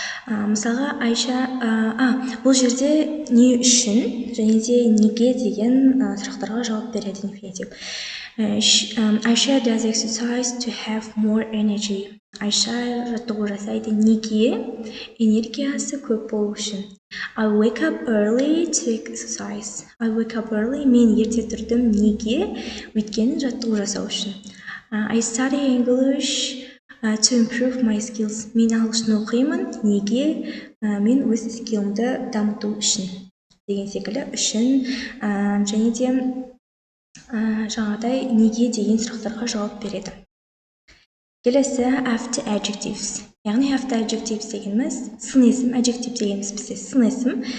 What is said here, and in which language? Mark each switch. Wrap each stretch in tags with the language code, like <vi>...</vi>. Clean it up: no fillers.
<kk>Мысалға Айша бұл жерде не үшін және де неге деген сұрақтарға жауап береді infinitive.</kk> <en>Айша does exercise to have more energy.</en> <kk>Айша жаттығу жасайды неге? Энергиясы көп болу үшін.</kk> <en>I wake up early to exercise. I wake up early,</en> <kk>мен ерте тұрдым неге? Өйткені жаттығу жасау үшін.</kk> <en>I study English to improve my skills.</en> <kk>Мен ағылшын оқимын неге? Мен өз скиллымды дамыту үшін. Деген секілді үшін және де жаңағыдай неге деген сұрақтарға жауап береді.</kk> <en>Келесі after adjectives.</en> <kk>Яғни after adjectives дегеніміз сын есім, adjective дегеніміз бізде сын есім.</kk>